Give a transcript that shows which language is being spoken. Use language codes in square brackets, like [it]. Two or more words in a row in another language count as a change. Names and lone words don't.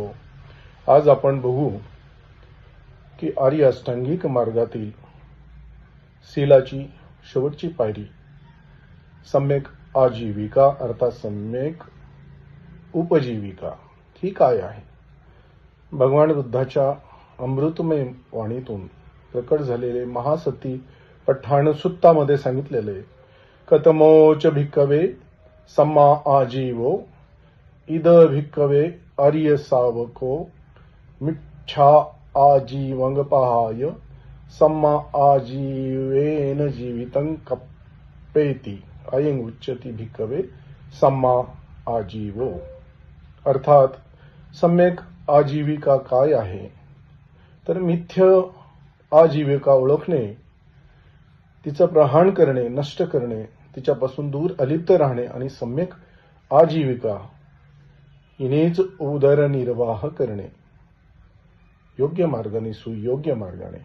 [mr] आज आपण बघू की आर्य अष्टांगिक मार्गातील शीलाची शेवटची पायरी सम्यक आजीविका अर्थात सम्यक उपजीविका ही काय आहे। भगवान बुद्धाच्या अमृतमय वाणीतून प्रकट झालेले महासती पठाण सुत्तामध्ये सांगितलेले [pi] कथमोच भिक्खवे सम्मा आजीवो [mr] इद भिक्खवे आर्य सावको मिच्छा आजीवंगपहाय सम्मा आजीवेन जीवितं कप्पेति अयं उच्यति भिक्खवे सम्मा आजीवो। अर्थात सम्यक आजीविका काय आहे तर मिथ्य आजीविका ओळखणे, तिचं प्रहाण करणे, नष्ट करणे, तिच्यापासून दूर अलिप्त राहणे आणि सम्यक आजीविका हिनेच उदरनिर्वाह करणे योग्य मार्गाने, सुयोग्य मार्गाने।